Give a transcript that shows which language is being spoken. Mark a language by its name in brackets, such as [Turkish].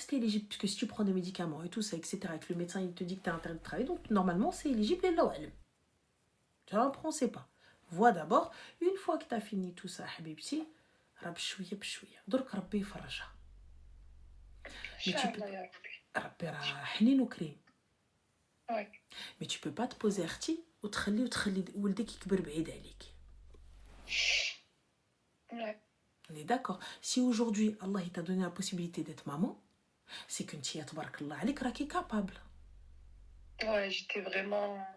[French] Si tu es éligible, puisque si tu prends des médicaments et tout ça, etc., et que le médecin il te dit que tu as intérêt de travailler, donc normalement c'est éligible et là, tu vois, après on sait pas. Vois d'abord, une fois que tu as fini tout ça, habibti, [Arabic] رب شوية بشوية درك ربي يفرجها. [French] Mais tu peux [Arabic] ربي راه حنين وكريم. [French] Mais tu peux pas te poser [Arabic] اختي وتخلي ولدك يكبر بعيد عليك. [French] On est d'accord. Si aujourd'hui Allah il t'a donné la possibilité d'être maman, c'est que tu [Arabic] تبارك الله عليك راكي [French] capable. Ouais, j'étais vraiment.